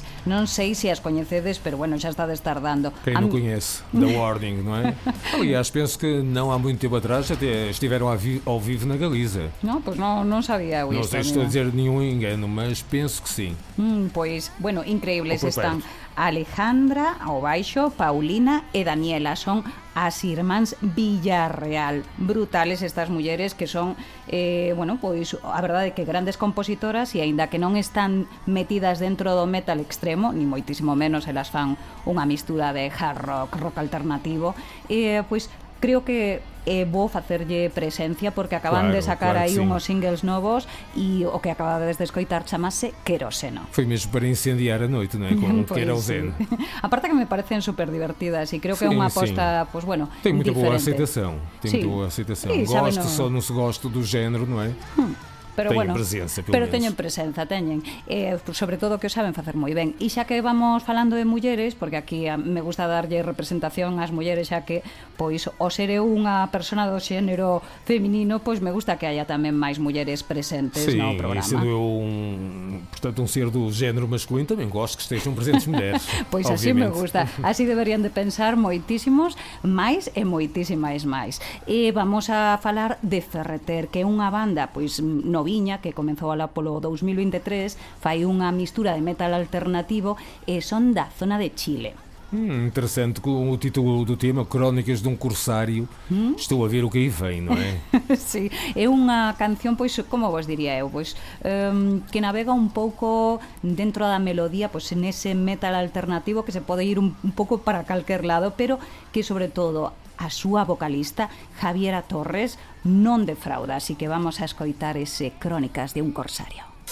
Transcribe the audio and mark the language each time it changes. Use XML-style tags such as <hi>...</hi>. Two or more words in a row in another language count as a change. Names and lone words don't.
<gl>Non sei se as coñecedes, pero bueno, xa estades tardando.</gl> <pt>Quem não conhece The Warning, não é? Aliás, penso que não há muito tempo atrás até estiveram ao vivo na Galiza.</pt> <gl>Non, pois non sabía eu</gl> <pt>Não isto. sei se estou a dizer nenhum engano, mas penso que sim.</pt> <gl>Pois, bueno, increíbles</gl> <pt>Ou por</pt> <gl>están</gl> <pt>perto.</pt> <gl>Alejandra ao baixo, Paulina e Daniela. Son as irmáns Villarreal. Brutales estas mulleres que son, bueno, pois a verdade é que grandes compositoras e aínda que non están metidas dentro do metal extremo, ni moitísimo menos, elas fan unha mistura de hard rock, rock alternativo, pois creo que é bo facerlle presencia porque acaban de sacar claro aí que sí. unhos singles novos e o que acabades de escoitar chamase Queroseno.</gl> <pt>Foi mesmo para incendiar a noite, não é? Com</pt> <gl>Pois</gl> <pt>querosene.</pt> <gl>sí. Aparte que me parecen super divertidas e creo que é</gl> <pt>Sim,</pt> <gl>unha aposta, pois bueno,</gl> <pt>Tem muita boa</pt> <gl>diferente.</gl> <pt>aceitação. Tem Sim. muita boa aceitação. Sim, sabe, Gosto, não- só não se gosta do género, não é?</pt> <gl>pero Teñen bueno, presenza, polo pero menos. teñen presenza, teñen. Sobre todo que o saben facer moi ben. E xa que vamos falando de mulleres, porque aquí me gusta darlle representación ás mulleres, xa que pois o ser eu unha persona do xénero feminino, pois me gusta que haya tamén máis mulleres presentes</gl> <pt>Sim,</pt> <gl>no</gl> <pt>e</pt> <gl>programa.</gl> <pt>sendo eu portanto, um ser do género masculino, também gosto que estejam presentes mulheres.</pt> <gl>Pois así me</gl> <pt>obviamente.</pt> <gl>gusta. Así deberían de pensar moitísimos máis e moitísimas máis. E vamos a falar de Ferreter, que é unha banda pois noviña que comezou alá polo 2023, fai unha mistura de metal alternativo e son da zona de Chile.</gl> <pt>Interessante, com o título do tema, Crónicas de um Corsário. Estou a ver o que aí vem, não é?</pt> <gl>Sí, é unha canción, pois, como vos diría eu, pois, que navega un pouco dentro da melodía, pois, nese metal alternativo que se pode ir un pouco para calquer lado, pero que, sobre todo, a súa vocalista, Javiera Torres, non defrauda, así que vamos a escoitar ese Crónicas de un Corsario.</gl>